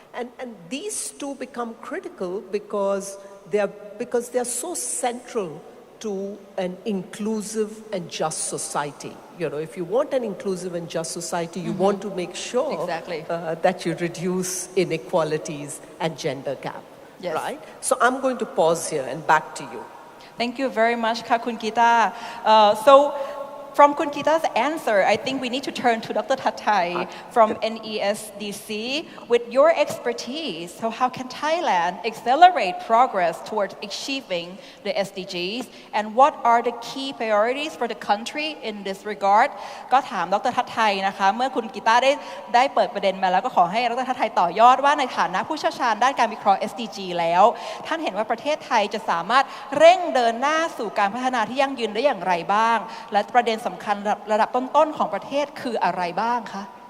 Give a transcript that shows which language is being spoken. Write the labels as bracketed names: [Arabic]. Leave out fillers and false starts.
[English] And these two become critical because they are so central to an inclusive and just society. You know, if you want an inclusive and just society, you want to make sure that you reduce inequalities and gender gap, right? So I'm going to pause here and back to you. Thank you very much, ค่ะคุณกีตาร์ So from Kun Kita's answer, I think we need to turn to Dr. Thattai from NESDC with your expertise. So how can Thailand accelerate progress towards achieving the SDGs? And what are the key priorities for the country in this regard? [Thai] ก็ถามดร.ทัศน์ไทยนะคะเมื่อคุณกีตาร์ได้เปิดประเด็นมาแล้วก็ขอให้ดร.ทัศน์ไทยต่อยอดว่าในฐานะผู้เชี่ยวชาญด้านการวิเคราะห์ SDG แล้วท่านเห็นว่าประเทศไทยจะสามารถเร่งเดินหน้าสู่การพัฒนาที่ยั่งยืนได้อย่างไรบ้างและประเด็นสำคัญระดับต้นๆของประเทศคืออะไรบ้างคะ